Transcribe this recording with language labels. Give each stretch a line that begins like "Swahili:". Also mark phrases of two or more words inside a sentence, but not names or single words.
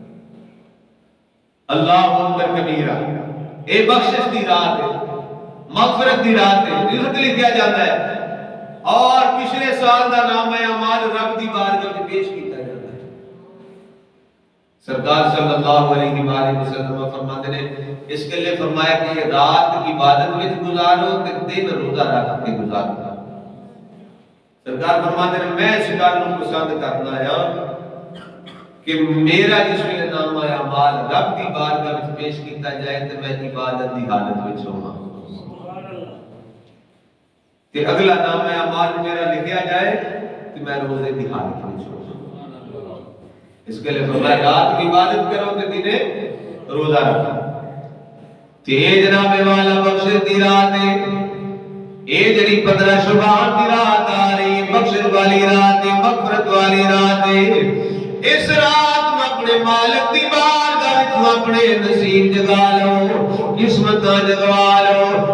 Arabic: اللہ اکبر کبیرہ،
Punjabi: اے بخشش دی رات ہے، مغفرت دی رات ہے،
Urdu: رزق لکھا جاتا ہے،
Punjabi: اور پچھلے سال دا نام اعمال رب دی بارگاہ میں پیش کیتا جاتا ہے۔
Urdu: سرکار
Arabic: صلی اللہ علیہ وآلہ وسلم
Urdu: فرماتے ہیں اس کے لیے فرمایا کہ یہ رات عبادت میں گزارو تے دن روزہ رکھ کے گزارو۔
Punjabi: سرکار فرماتے ہیں میں اس گل نوں پسند کرنا ہے کہ میرا جس ویلے نام اعمال رب دی بارگاہ وچ پیش کیتا جائے تے میں عبادت دی حالت وچ ہوواں،
Urdu: کہ اگلا نام اعمال میرا لکھیا جائے تو میں روزے کی حالت میں چھوڑوں۔ اس کے لیے فرمایا رات کی عبادت کرو
Punjabi: تے دنے روزہ رکھو۔ تے جناب والا بخش دی رات ہے، اے جڑی 15 شعبان دی رات آ رہی ہے، بخشش والی رات ہے، مغفرت والی رات ہے۔ اس رات میں اپنے مالک دی بارگاہ وچ اپنے نصیب جگا لو، قسمتاں جگا لو۔